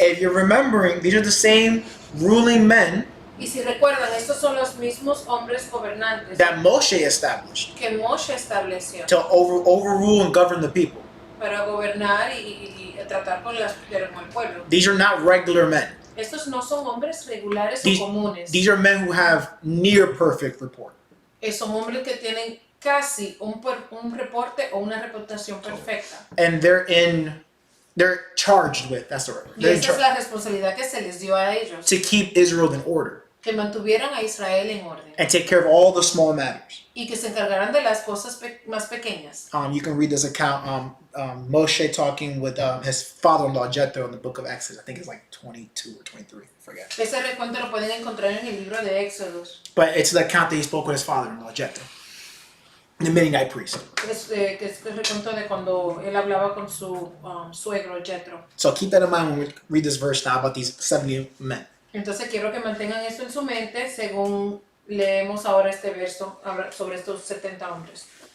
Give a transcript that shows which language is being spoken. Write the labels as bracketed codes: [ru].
[en] If you're remembering, these are the same ruling men [es] Y si recuerdan, estos son los mismos hombres gobernantes [en] that Moshe established [es] que Moshe estableció [en] to overrule and govern the people. [es] para gobernar y tratar con el pueblo. [en] These are not regular men. [es] Estos no son hombres regulares [en] These- [es] o comunes. [en] These are men who have near perfect report. [es] Son hombres que tienen casi un reporte o una reputación perfecta. [en] And they're charged with, that's the word. [es] Y [en] They're in [es] esa es [en] charge [es] la responsabilidad que se les dio a ellos, [en] to keep Israel in order [es] que mantuvieran a Israel en orden [en] and take care of all the small matters. [es] y que se encargaran de las cosas más pequeñas. [en] You can read this account, Moshe talking with his father-in-law Jethro in the book of Exodus. I think it's like 22 or 23, I forget. [es] Ese recuento lo pueden encontrar en el libro de Éxodos. [en] But it's the account that he spoke with his father-in-law Jethro, the Midianite priest. [es] Que es el recuento de cuando él hablaba con su suegro Jethro. [en] So keep that in mind when we read this verse now about these 70 men. [es] Entonces quiero que mantengan esto en su mente según leemos ahora este verso sobre estos 70 hombres.